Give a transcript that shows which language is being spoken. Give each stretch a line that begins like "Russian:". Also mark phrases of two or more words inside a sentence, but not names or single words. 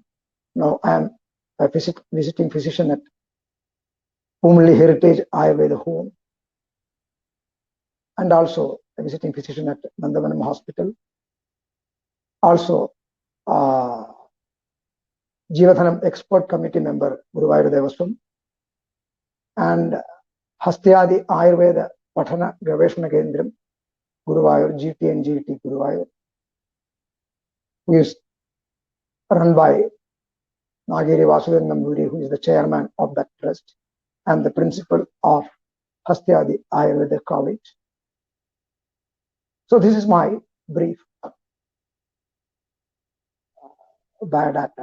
English: Now I am a visiting physician at Pumli Heritage Ayurveda Home, and also a visiting physician at Nandavanam Hospital. Also, Jeevathanam Expert Committee member Guruvayur Devaswam, and Hastyadi Ayurveda Pathana Gaveshana Kendram Guruvayur, GT and GT Guruvayur, who is run by Nagiri Vasudevan Namboodiri, who is the chairman of that trust and the principal of Hastyadi Ayurveda College. So this is my brief biodata.